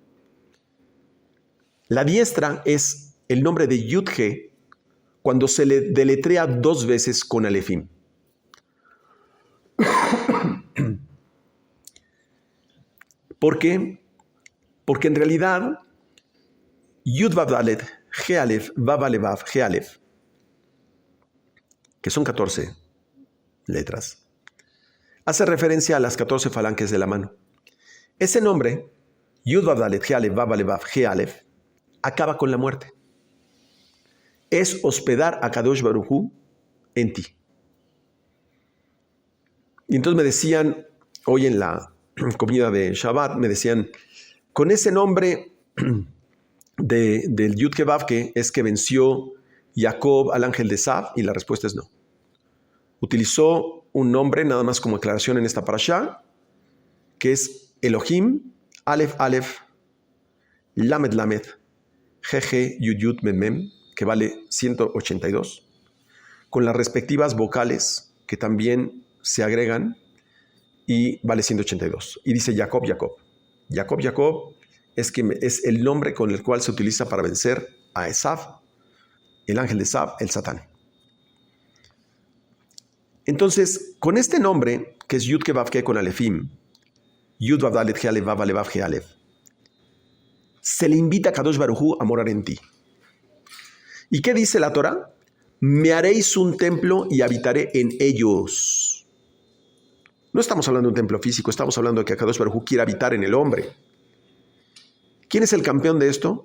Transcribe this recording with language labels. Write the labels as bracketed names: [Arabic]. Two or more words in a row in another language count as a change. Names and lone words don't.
[Spanish] La diestra es el nombre de Yud-He cuando se le deletrea 2 veces con alefim. ¿Por qué? Porque en realidad, [Hebrew] Yud Vav Dalet, He Alef, Vav Alevav, He Alef, [Spanish] que son 14 letras, hace referencia a las 14 falanges de la mano. Ese nombre, [Hebrew] Yud Vav Dalet, He Alef, Vav Alevav, He Alef, [Spanish] acaba con la muerte. Es hospedar a [Hebrew] Kadosh Baruj Hu [Spanish] en ti. Y entonces me decían, hoy en la comida de Shabbat, me decían, con ese nombre del Yud-Ke Vav-Ke es que venció Jacob al ángel de Esav, y la respuesta es no. Utilizó un nombre nada más como aclaración en esta parashá, que es Elohim, [Hebrew] Aleph Aleph, Lamed Lamed, Jeje Yud Yud Mem Mem, [Spanish] que vale 182, con las respectivas vocales que también se agregan y vale 182. Y dice Jacob, Jacob. Jacob, Jacob es el nombre con el cual se utiliza para vencer a Esav, el ángel de Esav, el Satán. Entonces, con este nombre, que es Yud-Ke Vav-Ke con Alefim, [Hebrew] Yud Vav Dalet He Alef Vav Alevav He Alef, [Spanish] se le invita a [Hebrew] Kadosh Baruj Hu [Spanish] a morar en ti. ¿Y qué dice la Torah? Me haréis un templo y habitaré en ellos. No estamos hablando de un templo físico, estamos hablando de que [Hebrew] Kadosh Baruj Hu [Spanish] quiere habitar en el hombre. ¿Quién es el campeón de esto?